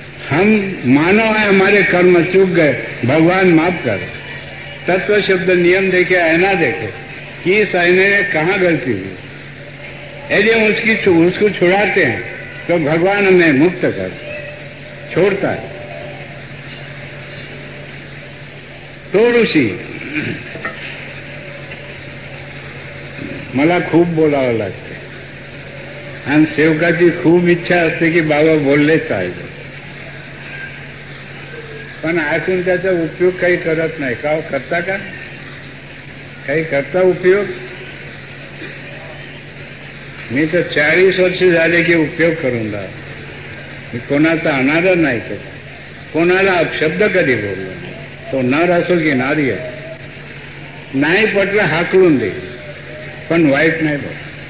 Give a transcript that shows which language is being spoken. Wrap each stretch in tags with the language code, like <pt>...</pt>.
<hi>हम मानव है, हमारे कर्म चूक गए, भगवान माफ कर. तत्व शब्द नियम देखे, आईना देखे कि इस आईने ने कहाँ गलती हुई. यदि हम उसको छुड़ाते हैं तो भगवान हमें मुक्त कर छोड़ता है.</hi> <mr>तो ऋषी मला खूप बोलावं लागते आणि सेवकाची खूप इच्छा असते की बाबा बोललेच पाहिजे, पण ऐकून त्याचा उपयोग काही करत नाही. का करता का काही करता उपयोग? मी तर 40 वर्ष झाले की उपयोग करून राहिलो. मी कोणाचा अनादर नाही केला, कोणाला अपशब्द कधी बोललो नाही. तो नर असो की नारी असो, नाही पटलं हाकलून दे, पण वाईट नाही बोल.</mr>